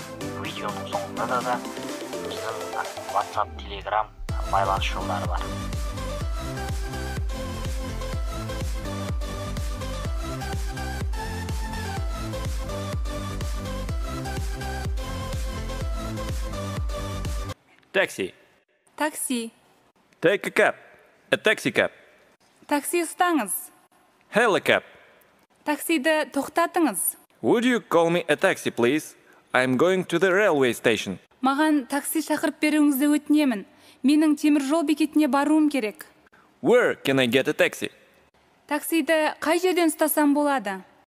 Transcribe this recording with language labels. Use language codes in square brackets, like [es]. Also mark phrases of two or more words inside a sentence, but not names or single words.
[kk] Видеоның соңында да біздің WhatsApp, Telegram байланыс жолдары бар. [en] Taxi. [kk] Такси. [en] Take a cab. A taxi cab. [kk] Такси ұстаңыз. [en] Hail a cab. [kk] Таксиді тоқтатыңыз. [en] Would you call me a taxi, please? I'm going to the railway station. [kk] Маған такси шақырып беруіңізді өтінемін. Менің темір жол бекетіне баруым керек. [en] Where can I get a taxi? [kk] Таксиді қай жерден ұстасам болады?